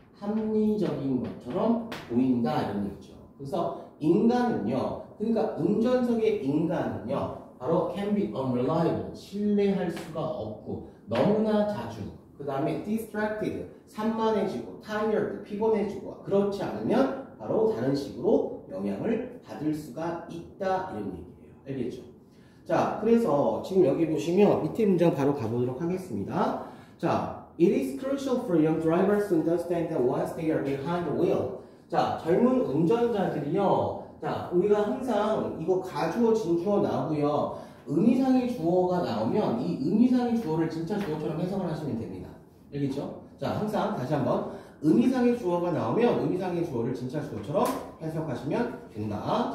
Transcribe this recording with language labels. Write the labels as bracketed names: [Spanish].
[Korean] 합리적인 것처럼 보인다 이런 얘기죠. 그래서 인간은요, 그러니까 운전석의 인간은요, 바로 [English] can be unreliable, [Korean] 신뢰할 수가 없고 너무나 자주, 그 다음에 distracted, 산만해지고 tired, 피곤해지고 그렇지 않으면 바로 다른 식으로 영향을 받을 수가 있다 이런 얘기예요. 알겠죠? 자, 그래서 지금 여기 보시면 밑에 문장 바로 가보도록 하겠습니다. [English] 자, it is crucial for young drivers to understand that once they are behind the wheel. [Korean] 자, 젊은 운전자들이요. 자, 우리가 항상 이거 가주어, 진주어 나오고요. 의미상의 주어가 나오면 이 의미상의 주어를 진짜 주어처럼 해석을 하시면 됩니다. 알겠죠? 자, 항상 다시 한번 의미상의 주어가 나오면 의미상의 주어를 진짜 주어처럼 해석하시면 된다.